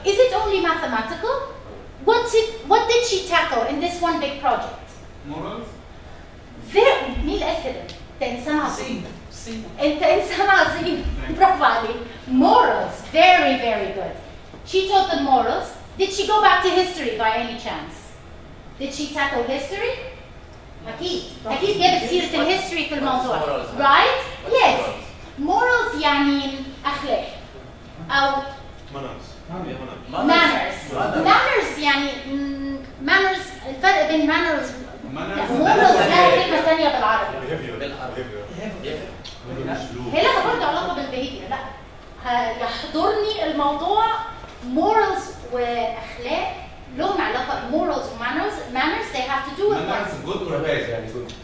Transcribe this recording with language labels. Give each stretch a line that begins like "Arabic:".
English: Is it only mathematical? What did she tackle in this one big project? Morals?
Arabic: مين اللي قال كده؟ أنت إنسان عظيم. أنت إنسان عظيم. برافو عليك. Morals.
English: Very, very good. She taught them morals. Did she go back to history by any chance? Did she tackle history? أكيد.
Arabic: أكيد جابت سيرة الهيستوري في الموضوع.
English: Right? Yes.
Arabic: Morals يعني أخلاق. أو manners يعني manners الفرق بين manners morals لها كلمة ثانية بالعربي. هي لها برضه علاقة بالbehavior. لا يحضرني الموضوع
English: morals
Arabic: وأخلاق لهم علاقة
English: morals و manners they have to do with one. good or bad يعني good.